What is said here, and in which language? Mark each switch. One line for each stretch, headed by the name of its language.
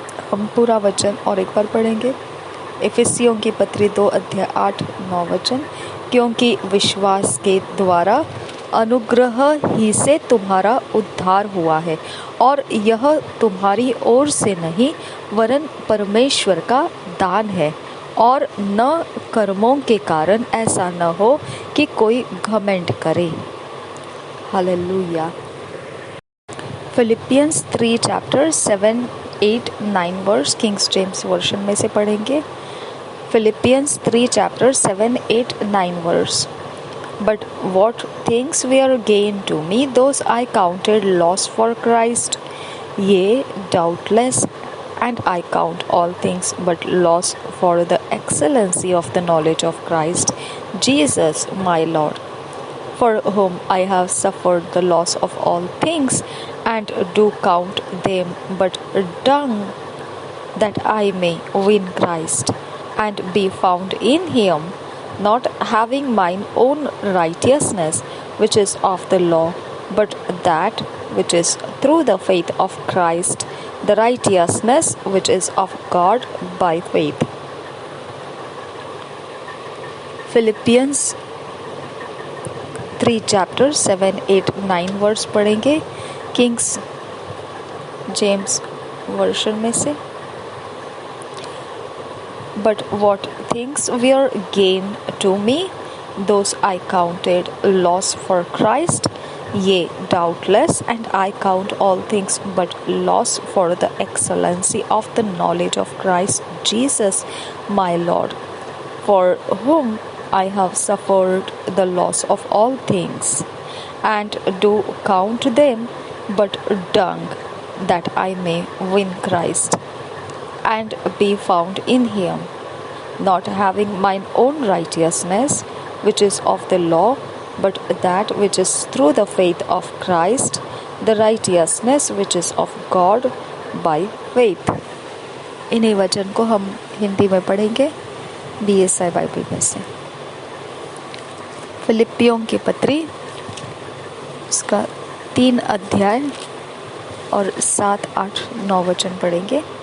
Hindi: हम पूरा वचन और एक बार पढ़ेंगे इफिसियों की पत्री 2 अध्याय 8-9 वचन, क्योंकि विश्वास के द्वारा अनुग्रह ही से तुम्हारा उद्धार हुआ है, और यह तुम्हारी ओर से नहीं वरन परमेश्वर का दान है, और न कर्मों के कारण ऐसा न हो कि कोई घमंड करे। Hallelujah. Philippians 3 chapter 7, 8, 9 verse Kings James version में से पढ़ेंगे। Philippians 3 chapter 7, 8, 9 verse.
English: But what things were gain to me, those I counted loss for Christ. Yea, doubtless, and I count all things but loss for the excellency of the knowledge of Christ Jesus my Lord, for whom I have suffered the loss of all things, and do count them but dung, that I may win Christ, and be found in Him, not having mine own righteousness which is of the law, but that which is through the faith of Christ, the righteousness which is of God by faith.
Hindi: Philippians 3 chapter 7, 8, 9 verse पढ़ेंगे Kings James version में से।
English: But what things were gain to me, those I counted loss for Christ. Yea, doubtless, and I count all things but loss for the excellency of the knowledge of Christ Jesus my Lord, for whom I have suffered the loss of all things, and do count them but dung, that I may win Christ, and be found in Him, not having mine own righteousness which is of the law, but that which is through the faith of Christ, the righteousness which is of God by faith.
Hindi: इन्हीं वचन को हम हिंदी में पढ़ेंगे BSI Bible में से। फिलिपियों की पत्री उसका 3 अध्याय और 7, 8, 9 वचन पढ़ेंगे।